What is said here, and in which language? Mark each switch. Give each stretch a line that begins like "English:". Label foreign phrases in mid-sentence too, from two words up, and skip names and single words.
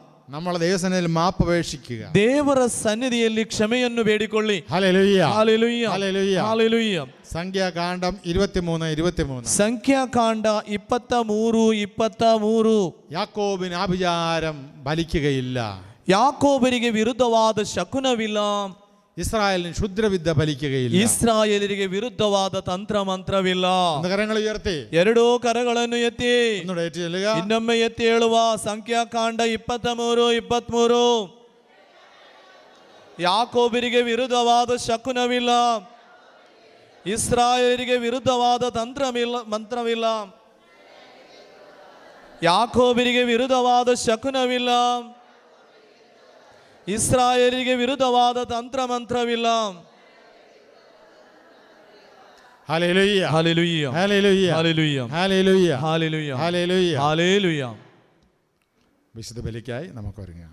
Malayalam: നമ്മൾ ദൈവസന്നിധിയിൽ മാപ്പ് അപേക്ഷിക്കുക.
Kannada: ದೇವರ ಸನ್ನಿಧಿಯಲ್ಲಿ ಕ್ಷಮೆಯನ್ನು ಬೇಡಿಕೊಳ್ಳಿ.
Malayalam: ഹല്ലേലൂയ,
Kannada: ಹಲ್ಲೆಲೂಯಾ,
Malayalam: ഹല്ലേലൂയ.
Kannada: ಹಲ್ಲೆಲೂಯಾ.
Malayalam: സംഖ്യാകാണ്ഡം 23:23.
Kannada: ಸಂಖ್ಯಾಕಾಂಡ 23:23.
Malayalam: യാക്കോബിന് ആഭിചാരം ഫലിക്കുകയില്ല.
Kannada: ಯಾಕೋಬರಿಗೆ ವಿರುದ್ಧವಾದ ಶಕುನವಿಲ್ಲ.
Malayalam: ഇസ്രായേലിന് ക്ഷുദ്രവിദ്യ ഫലിക്കുകയില്ല.
Kannada: ಇಸ್ರಾಯೇಲರಿಗೆ ವಿರುದ್ಧವಾದ ತಂತ್ರ ಮಂತ್ರವಿಲ್ಲ.
Malayalam: കരങ്ങൾ ഉയർത്തി,
Kannada: ಎರಡೂ ಕರಗಳನ್ನು ಎತ್ತಿ
Malayalam: ചെല്ലുക.
Kannada: ಇನ್ನೊಮ್ಮೆ ಎತ್ತಿ ಹೇಳುವ. ಸಂಖ್ಯಾಕಾಂಡ 23:23. ಯಾಕೋಬರಿಗೆ ವಿರುದ್ಧವಾದ ಶಕುನವಿಲ್ಲ. ಇಸ್ರಾಯೇಲರಿಗೆ ವಿರುದ್ಧವಾದ ಮಂತ್ರವಿಲ್ಲ. ಯಾಕೋಬರಿಗೆ ವಿರುದ್ಧವಾದ ಶಕುನವಿಲ್ಲ. ಇಸ್ರಾಯೇಲಿಗೆ ವಿರುದ್ಧವಾದ ತಂತ್ರ ಮಂತ್ರವಿಲ್ಲ.
Malayalam: ഹല്ലേലൂയ, ഹല്ലേലൂയ, ഹല്ലേലൂയ, ഹല്ലേലൂയ, ഹല്ലേലൂയ, ഹല്ലേലൂയ, ഹല്ലേലൂയ. ഹല്ലേലൂയ. വിശുദ്ധ ബലിക്കായി നമുക്ക് ഒരുങ്ങാം.